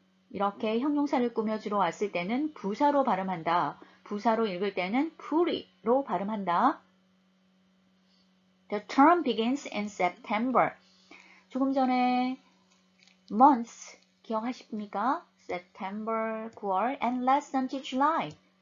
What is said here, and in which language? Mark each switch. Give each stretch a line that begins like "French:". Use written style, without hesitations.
Korean: 이렇게 형용사를 꾸며주러 왔을 때는 부사로 발음한다. 부사로 읽을 때는 pretty로 발음한다.
English: The term begins in September.
Korean: 조금 전에 months 기억하십니까?
English: September, 9월, and lasts until July.